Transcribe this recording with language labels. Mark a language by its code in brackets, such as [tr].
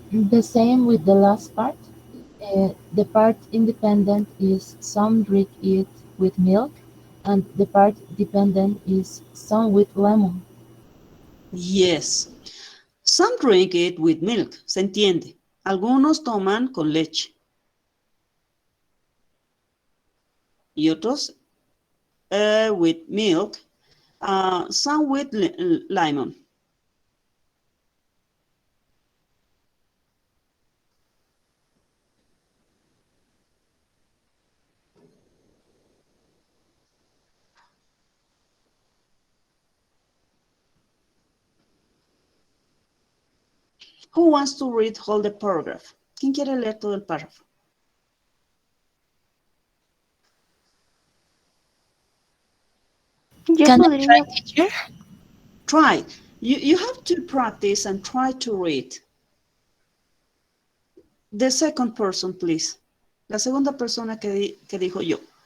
[en] The same with the last part. The part independent is some drink it with milk, and the part dependent is some with lemon. Yes. Some drink it with milk, [es] se entiende. Algunos toman con leche. Y otros [en] with milk, some with lemon. Who wants to read all the paragraph? [es] ¿Quién quiere leer todo el párrafo? Yo [en] Can I [es] podría, [en] try, teacher? Try. You have to practice and try to read. The second person, please. [es] La segunda persona que dijo yo.